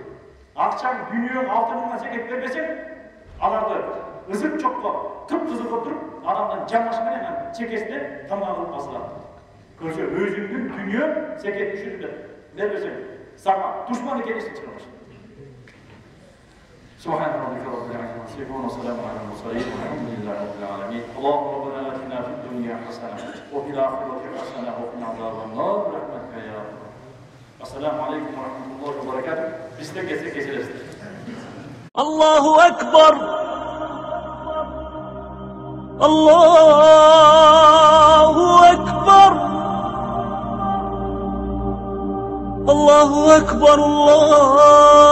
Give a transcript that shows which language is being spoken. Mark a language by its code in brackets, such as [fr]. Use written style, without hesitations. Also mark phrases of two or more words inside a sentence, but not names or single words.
[ky] Акчаң, дүйнөң, алтыныңа зекет бербесең, аларды ызык чокко кып-кызыл кылып туруп, адамдын жамашы менен чекесине тамак кылып басылат. Көрсө өзүңдүн дүйнөң зекет түшүрүп бербесең, сага душман экенин чыгып. [ar] سبحان ربك رب العزة عما يصفون وسلام على المرسلين والحمد لله رب العالمين. اللهم ربنا آتنا في الدنيا حسنة وفي الآخرة حسنة وقنا عذاب النار برحمتك يا رب. السلام عليكم ورحمة الله وبركاته. الله أكبر الله أكبر الله أكبر الله